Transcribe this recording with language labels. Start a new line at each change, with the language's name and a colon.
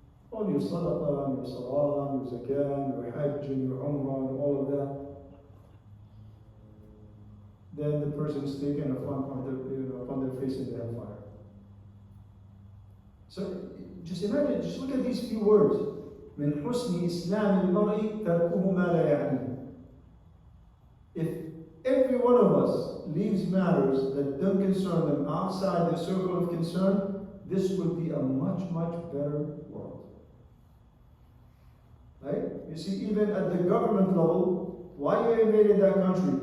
English: All your sadaqah, your salah, your zakah, your hajj, and your umrah, and all of that. Then the person is taken upon their face in the hellfire. So just imagine, just look at these few words.
Arabic: من حسن إسلام المرء تركه ما لا يعنيه.
English: If every one of us leaves matters that don't concern them outside the circle of concern, this would be a much, much better world. Right? You see, even at the government level, why you invaded that country?